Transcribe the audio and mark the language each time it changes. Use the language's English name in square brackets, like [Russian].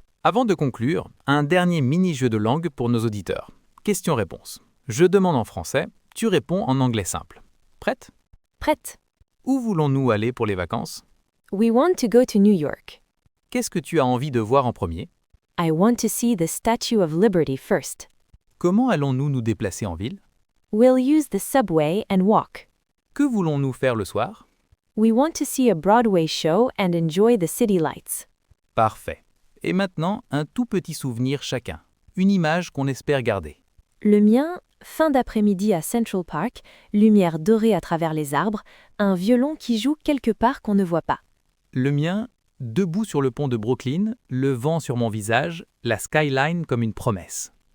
[French] Avant de conclure, un dernier mini-jeu de langue pour nos auditeurs. Question-réponse. Je demande en français, tu réponds en anglais simple. Prête ? Prête? Où voulons-nous aller pour les vacances ? [English] We want to go to New York. [French] Qu'est-ce que tu as envie de voir en premier ? [English] I want to see the Statue of Liberty first. [French] Comment allons-nous nous déplacer en ville ? [English] We'll use the subway and walk. [French] Que voulons-nous faire le soir ? [English] We want to see a Broadway show and enjoy the city lights. [French] Parfait. Et maintenant, un tout petit souvenir chacun. Une image qu'on espère garder. Le mien, fin d'après-midi à Central Park, lumière dorée à travers les arbres, un violon qui joue quelque part qu'on ne voit pas. Le mien, debout sur le pont de Brooklyn, le vent sur mon visage, la skyline comme une promesse.